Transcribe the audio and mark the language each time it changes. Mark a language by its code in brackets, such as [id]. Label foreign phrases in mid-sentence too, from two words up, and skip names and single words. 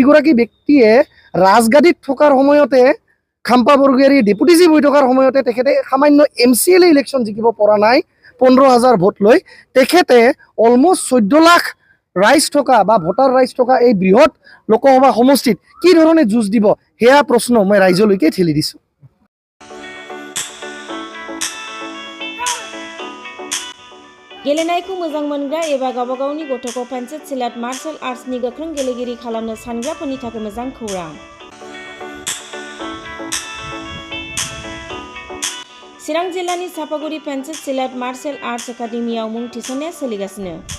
[as] গতিকে যিগৰাকী ব্যক্তিয়ে ৰাজগাদীত থকাৰ সময়তে খাম্পা বৰগোহাঁই ডেপুটি চিফ হৈ থকাৰ সময়তে তেখেতে সামান্য MCL ইলেকশ্যন জিকিব পৰা নাই 15,000 ভোট লৈ তেখেতে অলমষ্ট 14 লাখ ৰাইজ থকা বা ভোটাৰ ৰাইজ থকা এই বৃহৎ লোকসভা সমষ্টিত কি ধৰণে যুঁজ দিব সেয়া প্ৰশ্ন মই ৰাইজলৈকে ঠেলি দিছোঁ [brx] गेलेनायखौ मोजां मोनग्रा एबा गावबा गावनि गथ'खौ पेन्सिल सिलाट [en] martial arts [brx] गोख्रों गेलेगिरि खालामनो सानग्राफोरनि थाखाय मोजां खौरां चिरां जिल्लानि सापागुरि पेन्सिल सिलाट [en] martial arts academy [brx] मुं थिसननाया सोलिगासिनो